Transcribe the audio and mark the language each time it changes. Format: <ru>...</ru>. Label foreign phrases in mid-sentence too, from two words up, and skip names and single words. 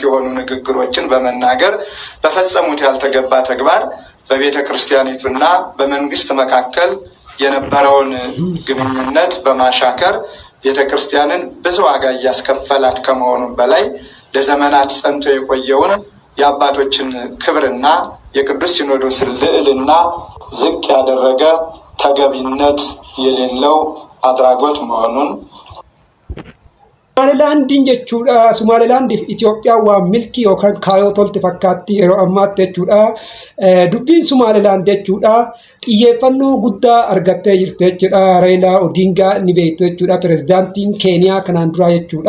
<am>የሆኑ ንግግሮችን በመናገር በፈጸሙት ያልተገባ ተግባር በቤተ ክርስቲያኒቱና በመንግስት መካከል የነበረውን ግንኙነት በማሻከር ቤተ ክርስቲያንን ብዙ ዋጋ እያስከፈላት ከመሆኑም በላይ ለዘመናት ጸንቶ የቆየውን የአባቶችን ክብርና የቅዱስ ሲኖዶስን ልዕልና ዝቅ ያደረገ ተገቢነት የሌለው አድራጎት መሆኑን</am> <om>Somaliland jechuudha. Somaliland Itoophiyaa waa milkii yookaan kaayoo tolti fakkaatti yeroo ammaatti jechuudha. Dubbiin Somaliland jechuudha xiyyeeffannoo guddaa argattee jirti jechuudha. Raayilaa Odingaa ni beektu jechuudha. Pirezidaantiin Keeniyaa kanaan dura jechuudha.</om>